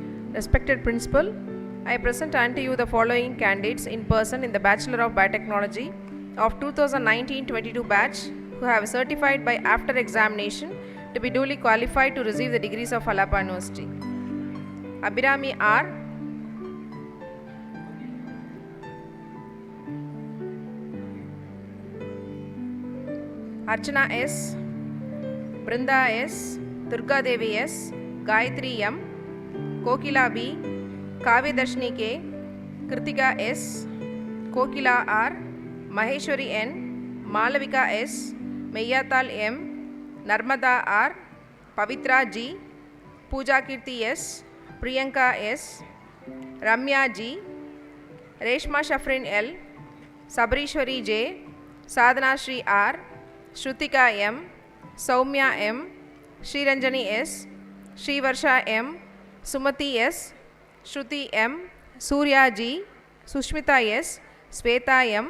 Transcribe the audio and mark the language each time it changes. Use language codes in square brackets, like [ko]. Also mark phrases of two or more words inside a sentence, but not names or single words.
[en] Respected Principal, I present unto you the following candidates in person in the Bachelor of Biotechnology of 2019-22 batch who have certified by after examination to be duly qualified to receive the degrees of Alagappa University. Abhirami R. Archana S. Brinda S. Durga Devi S. Gayatri M. Kokila B. Kavyadarshini K. Kritika S. Kokila R. Maheshwari N. Malavika S. Meyyathal M. Narmada R. Pavitra G. Pooja Kirti S. Priyanka S. Ramya G. Reshma Shafrin L. Sabrishwari J. Sadhana Shri R. Shrutika M. Soumya M. Shriranjani S. Shrivarsha M. Sumati S. Shruti M. Surya G. Sushmita S. Sweta M.